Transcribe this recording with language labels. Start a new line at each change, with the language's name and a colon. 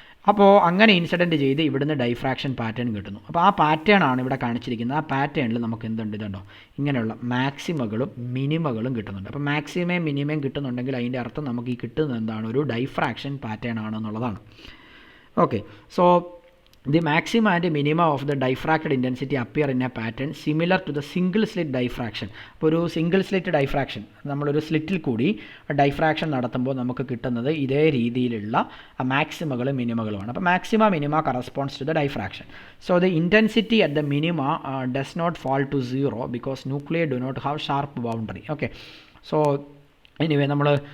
Malayalam: അപ്പോൾ അങ്ങനെ ഇൻസിഡൻറ്റ് ചെയ്ത് ഇവിടുന്ന് ഡൈഫ്രാക്ഷൻ പാറ്റേൺ കിട്ടുന്നു. അപ്പോൾ ആ പാറ്റേൺ ആണ് ഇവിടെ കാണിച്ചിരിക്കുന്നത്. ആ പാറ്റേണിൽ നമുക്ക് എന്തുണ്ട്? ഇതുണ്ടോ, ഇങ്ങനെയുള്ള മാക്സിമകളും മിനിമകളും കിട്ടുന്നുണ്ട്. അപ്പോൾ മാക്സിമയും മിനിമയും കിട്ടുന്നുണ്ടെങ്കിൽ അതിൻ്റെ അർത്ഥം നമുക്ക് ഈ കിട്ടുന്നത് എന്താണ്? ഒരു diffraction pattern ആണെന്നുള്ളതാണ്.
English: Okay, so the maxima and minima of the diffracted intensity appear in a pattern similar to the single slit diffraction.
Malayalam: അപ്പോൾ ഒരു സിംഗിൾ സ്ലിറ്റ് ഡൈഫ്രാക്ഷൻ, നമ്മളൊരു സ്ലിറ്റിൽ കൂടി ഡൈഫ്രാക്ഷൻ നടത്തുമ്പോൾ നമുക്ക് കിട്ടുന്നത് ഇതേ രീതിയിലുള്ള മാക്സിമകളും മിനിമകളുമാണ്. അപ്പോൾ
English: Maxima minima corresponds to the diffraction. So the intensity at the minima does not fall to 0 because nuclear do not have sharp boundary. Okay, so anyway
Malayalam: നമ്മൾ